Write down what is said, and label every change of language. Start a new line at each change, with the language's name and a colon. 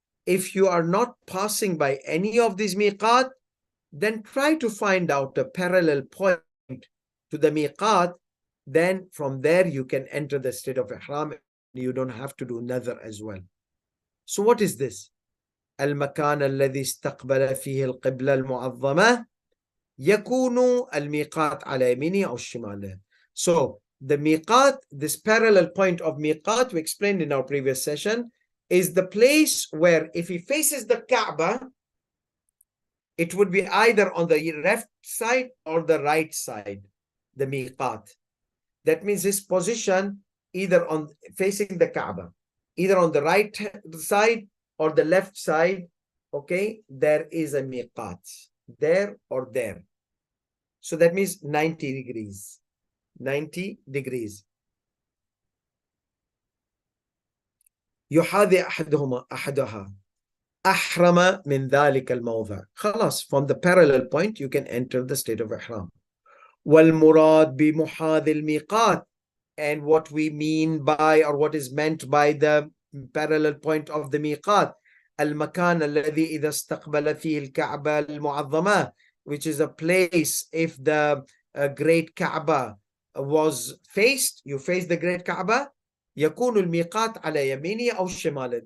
English: If you are not passing by any of these miqat, then try to find out a parallel point to the miqat. Then from there you can enter the state of ihram. You don't have to do nadhr as well. So what is this?
Arabic: المكان الذي استقبل فيه القبلة المعظمة يكون الميقات على يمينه أو شماله.
English: So the miqat, this parallel point of miqat, we explained in our previous session, is the place where if he faces the Kaaba, it would be either on the left side or the right side, the miqat. That means his position either on facing the Kaaba, either on the right side or the left side, okay, there is a miqat, there or there. So that means 90 degrees. 90 degrees.
Arabic: يحاذي أحدها أحرم من ذلك الموضع.
English: خلاص, from the parallel point you can enter the state of ihram.
Arabic: والمراد بمحاذي الميقات,
English: and what we mean by, or what is meant by the parallel point of the miqat,
Arabic: المكان الذي إذا استقبل فيه الكعبة المعظمة,
English: which is a place if the great Kaaba was faced, you face the great Kaaba,
Arabic: يكون الميقات على يمينه أو شماله.